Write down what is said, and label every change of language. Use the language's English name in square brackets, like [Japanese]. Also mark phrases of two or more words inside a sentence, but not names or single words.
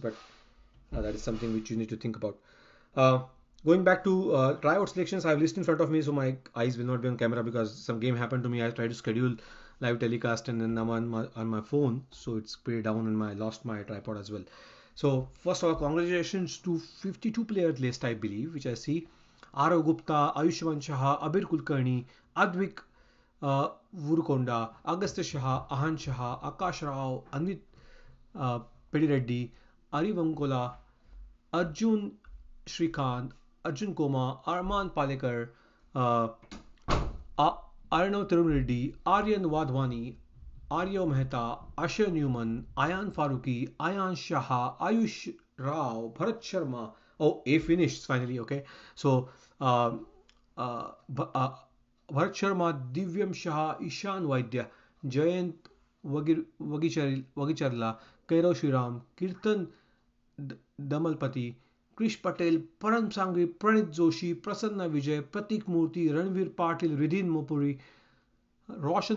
[English] But that is something which you need to think about. Uh, Going back to tryout selections, I have list in front of me, so my eyes will not be on camera because some game happened to me. I tried to schedule live telecast and then I'm on my phone, so it's pretty down and I lost my tripod as well. So first of all, congratulations to 52 player list, I believe, which I see. Arav Gupta, Ayushman Shah, Abir Kulkarni, Advik Vurukonda, Agastya Shah, Ahan Shah, Akash Rao, Anvit uh, Pedireddy, Ari Vankola, Arjun Shrikant, Arjun Koma, Arman Palekar, uh, Arnav Tirunreddy, Aryan Wadhwani, Arya Mehta, Asher Newman, Ayan Faruqi, Ayan Shah, Ayush Rao, Bharat Sharma. Oh, A finished finally. Okay, so uh, uh, Bharat Sharma, Divyam Shah, Ishan Vaidya, Jayant Vagicharla, Kairav Shriram, Kirtan Damalpati, Krish Patel, Param Sangvi, Pranit Joshi, Prasanna Vijay, Pratik Murthy, Ranveer Patil, Ridin Mopuri, Roshan